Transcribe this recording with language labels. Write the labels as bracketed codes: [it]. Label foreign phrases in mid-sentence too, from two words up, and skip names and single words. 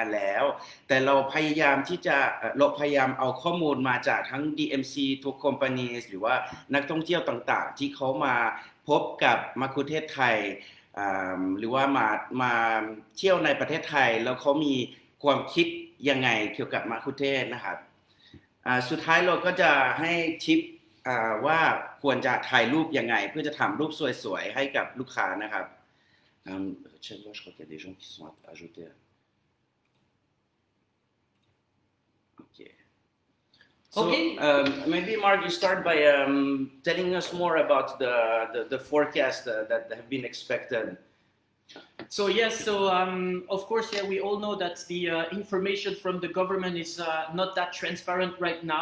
[th] ณ์แล้วแต่เราพยายามเอาข้อมูลมาจากทั้ง DMC ทุกคอมพานีหรือว่านักท่องเที่ยวต่างๆที่เขามาพบกับมัคคุเทศก์ไทยหรือว่ามาเที่ยวในประเทศไทยแล้วเขามีความคิดยังไงเกี่ยวกับมัคคุเทศก์นะครับสุดท้ายเราก็จะให้ทิปว่าควรจะถ่ายรูปยังไงเพื่อจะทำรูปสวยๆให้กับลูกค้านะครับ [fr] je crois qu'il y a des gens qui sont ajoutés. [en] Okay. So, maybe Mark, you start by telling us more about the forecast that have been expected. So yes, of course, yeah, we all know that the information from the government is not that transparent right now.